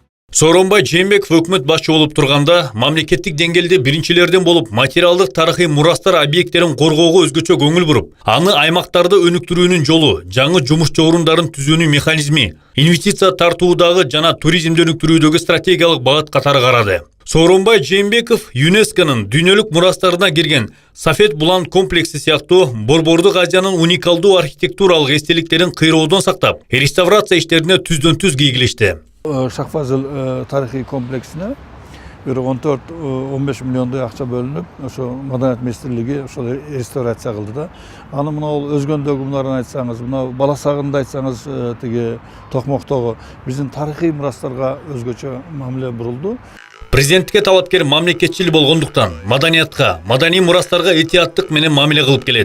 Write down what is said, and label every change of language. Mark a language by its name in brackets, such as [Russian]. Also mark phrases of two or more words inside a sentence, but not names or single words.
[Kyrgyz] Сооронбай Жээнбеков өкмөт башчы болуп турганда мамлекеттик деңгээлде биринчилерден болуп материалдык тарыхый мурастар объекттерин коргоого өзгөчө көңүл буруп, аны аймактарды өнүктүрүүнүн жолу, жаңы жумуш орундарын түзүүнүн механизми, инвестиция тартуудагы жана туризмди өнүктүрүүдөгү стратегиялык багыт катары карады. Сооронбай Жээнбеков ЮНЕСКОнун дүйнөлүк мурастарына кирген Сафет Булан комплекси сыяктуу Борбордук Азиянын уникалдуу архитектуралык эстеликтерин кыйроодон сактап, реставрация иштерине түздөн түз кийгилишти. Шахфазыл тарихи комплексіне bir 14-15 миллиондай акча бөлүнүп, ошо Маданият министрлиги ошо реставрация кылды да. Аны мына өзгөндөгү мунарын айтсаңыз, мына Баласагында айтсаңыз, тиги Токмоктогу биздин тарыхый мурастарга өзгөчө мамиле бурулду. Президенттикке талапкер мамлекетчил болгондуктан маданиятка, маданий мурастарга этияттык менен мамиле кылып келет.